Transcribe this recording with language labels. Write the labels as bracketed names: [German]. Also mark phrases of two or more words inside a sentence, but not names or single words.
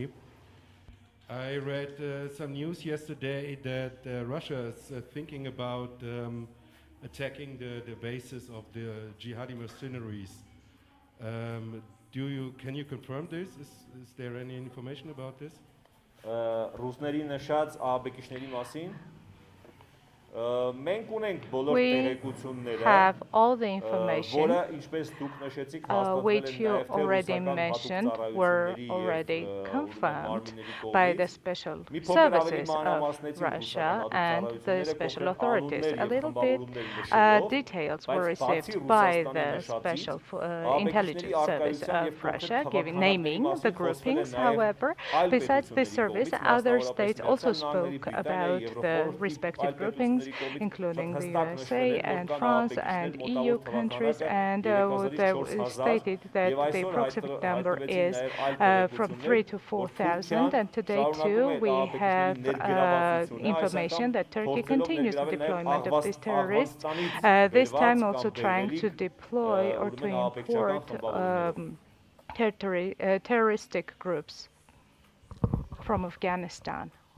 [English] I read some news yesterday that Russia is thinking about attacking the bases of the jihadi mercenaries. Can you confirm this? Is there any information about this? [Armenian] Ռուսների նշած ահաբեկիչների մասին մենք ունենք բոլոր [English] We [Armenian] տեղեկությունները, [English] have all the information [Armenian] որը ինչպես դուք նշեցիք, հաստատվել [English] which [Armenian] են [English] you [Armenian] նաև [English] already [Armenian] ռուսական հատուկ [English] mentioned were [Armenian] ծառայությունների [English] already [Armenian] եւ [English] confirmed [Armenian] մարմինների [English] by the [Armenian] կողմից։ [English] special [Armenian] Մի փոքր ավելի [English] services of [Armenian] մանրամասնեցին [English] Russia [Armenian] ռուսական հատուկ [English] and the [Armenian] ծառայությունները [English] special [Armenian] կոնկրետ [English] authorities. [Armenian] անուններ [English] A [Armenian] եւ [English] little bit [Armenian] խմբավորումներ նշելով, [English] details were [Armenian] բայց բացի [English] received by [Armenian] Ռուսաստանի [English] the [Armenian] նշածից, [English] special [Armenian] ահաբեկիչների [English] intelligence service [Armenian] արկայության [English] of [Armenian] եւ [English] Russia, [Armenian] կոնկրետ [English] naming [Armenian] թվականների [English] the [Armenian] մասին խոսվել է [English] groupings. [Armenian] նաև [English] However, [Armenian] այլ [English] besides this [Armenian] պետությունների [English] service, [Armenian] կողմից, [English] other [Armenian] մասնավորապես [English] states also [Armenian] Միացյալ Նահանգների, [English] spoke [Armenian] Բրիտանիայի, [English] about the [Armenian] Եվրոպոլ [English] respective [Armenian] այլ [English] groupings, [Armenian] պետությունների կողմից [English] including the [Armenian] հստակ [English] USA [Armenian] նշվել էր, որ [English] and [Armenian] կան [English] France [Armenian] ահաբեկիչներ [English] and [Armenian] մոտավոր [English] EU countries, and they [Armenian] 3000-4000 [English] stated that [Armenian] եւ [English] the [Armenian] այսօր [English] approximate number [Armenian] հայտնվեցին [English] is [Armenian] նաև այլ [English] from [Armenian] տեղեկություններ, [English] 3 to [Armenian] որ [English] 4,000, and today too we have information that Turkey continues the deployment of these terrorists, this time also trying to deploy or to import terroristic groups from Afghanistan.